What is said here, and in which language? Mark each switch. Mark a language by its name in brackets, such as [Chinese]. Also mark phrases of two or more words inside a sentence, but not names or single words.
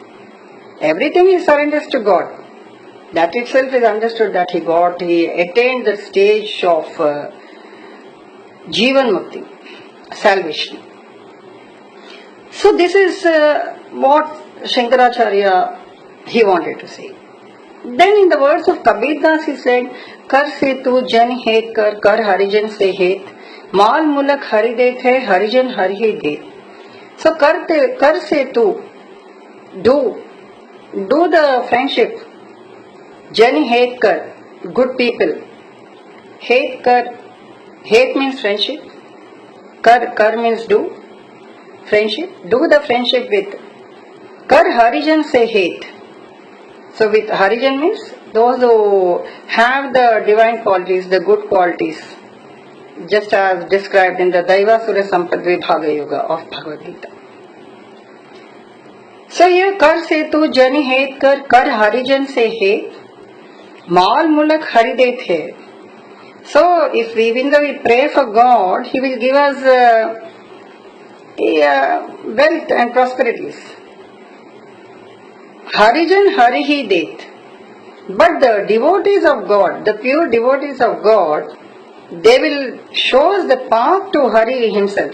[English] Everything he surrenders to God. That itself is understood that he attained the stage of [Sanskrit] जीवन मुक्ति, [English] salvation. So this is what Shankaracharya he wanted to say. Then in the words of Kabir Das he said, [Hindi] कर से तू जन हेत कर, कर हरिजन से हेत, माल मुलक हरि देत है, हरिजन हरि ही देत. So कर से तू, [English] do the friendship. [Hindi] जन हेत कर, [English] good people. [Hindi] हेत कर, [English] het means friendship. Kar means do, friendship. Do the friendship with. [Hindi] कर हरिजन से हेत. [English] So with harijan means those who have the divine qualities, the good qualities. Just as described in the Daivasura Sampad Vibhaga Yoga of Bhagavad Gita. So here [Hindi] कर से तू जनी हेत कर, कर हरिजन से हेत, माल मुलक हरिदेत है. [English] So if even though we pray for God, He will give us wealth and prosperities. [Hindi] हरिजन हरिहि देत. [English] But the devotees of God, the pure devotees of God, they will show us the path to Hari himself.